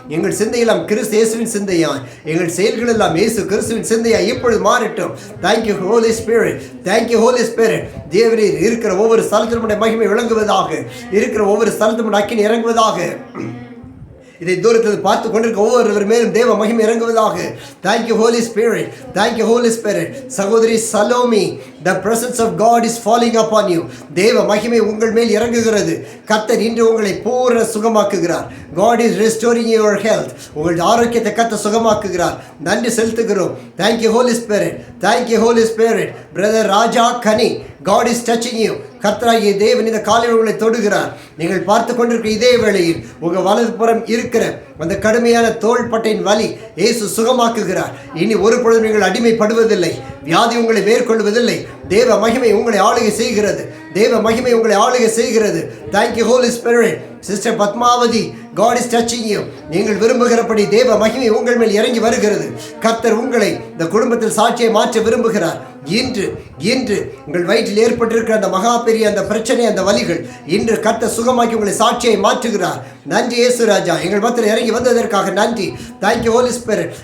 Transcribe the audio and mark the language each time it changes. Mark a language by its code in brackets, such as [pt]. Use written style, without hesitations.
[ta] எங்கள் சிந்தையெல்லாம் கிறிஸ்து இயேசுவின் சிந்தையா, எங்கள் செயல்கள் எல்லாம் இயேசு கிறிஸ்துவின் சிந்தையா இப்பொழுது மாறட்டும். [en] Thank you Holy Spirit, thank you Holy Spirit. [ta] தேவரீர் இருக்கிற ஒவ்வொரு ஸ்தலத்திலும் மகிமை விளங்குவதாக, இருக்கிற ஒவ்வொரு ஸ்தலத்திலும் அக்கினி இறங்குவதாக. இதை தூரத்தில் பார்த்து கொண்டிருக்க ஒவ்வொருவர் மேலும் தேவ மகிமை இறங்குவதாக. [en] Thank you Holy Spirit, thank you Holy Spirit. சகோதரி Salomi, the presence of God is falling upon you. [ta] தேவ மகிமை உங்கள் மேல் இறங்குகிறது. கர்த்தர் இன்று உங்களை பூரண சுகமாக்குகிறார். [en] God is restoring your health. [ta] உங்கள் ஆரோக்கியத்தை கர்த்தர் சுகமாக்குகிறார். நன்றி செலுத்துகிறோம். [en] Thank you Holy Spirit, thank you Holy Spirit. Brother Raja Kani, God is touching you. [ta] கர்த்தராகிய தேவன் இந்த காலையில் உங்களை தொடுகிறார். நீங்கள் பார்த்து கொண்டிருக்கிற இதே வேளையில் உங்கள் வலது புறம் இருக்கிற அந்த கடுமையான தோள்பட்டையின் வலி இயேசு சுகமாக்குகிறார். இனி ஒரு பொழுது நீங்கள் அடிமைப்படுவதில்லை, வியாதி உங்களை மேற்கொள்வதில்லை. தேவ மகிமை உங்களை ஆளுகை செய்கிறது. தேவ மகிமை உங்களை ஆளுகை செய்கிறது. [en] Thank you Holy Spirit. Sister Padmavathi, God is touching you. [ta] நீங்கள் விரும்புகிறபடி தேவ மகிமை உங்கள் மேல் இறங்கி வருகிறது. கர்த்தர் உங்களை இந்த குடும்பத்தில் சாட்சியை மாற்ற விரும்புகிறார். இன்று உங்கள் வயிற்றில் ஏற்பட்டிருக்கிற அந்த மகா பெரிய அந்த பிரச்சனை, அந்த வலிகள் இன்று கர்த்தர் சுகமாக்கி உங்களை சாட்சியை மாற்றுகிறார். நன்றி இயேசு ராஜா, எங்கள் மத்தியில் இறங்கி வந்ததற்காக நன்றி. [en] Thank you Holy Spirit.